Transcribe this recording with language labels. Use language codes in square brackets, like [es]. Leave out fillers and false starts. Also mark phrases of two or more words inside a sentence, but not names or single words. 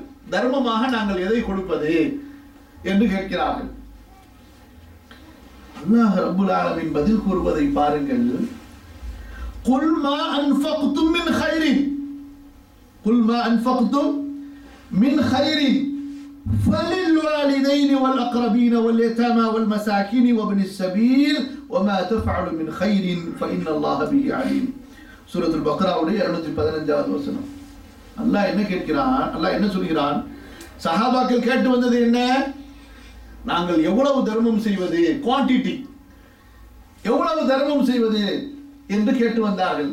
[ta] தர்மமாக நாங்கள் எதை கொடுப்பது என்று கேட்கிறார்கள். [ar] الله رب العالمين [ta] பதில் கூறுவதை பாருங்கள். [ar] قل ما أنفقتم من خير فللوالدين والأقربين واليتامى والمساكين وابن السبيل وما تفعل من خير فإن الله به عليم. [ta] சூரத்துல் பக்ராவுடைய 215வது வசனம். அல்லாஹ் என்ன கேட்கிறான்? அல்லாஹ் என்ன சொல்கிறான்? சஹாபாக்கள் கேட்டு வந்தது என்ன? நாங்கள் எவ்வளவு தர்மம் செய்வது, குவாண்டிட்டி எவ்வளவு தர்மம் செய்வது என்று கேட்டு வந்தார்கள்.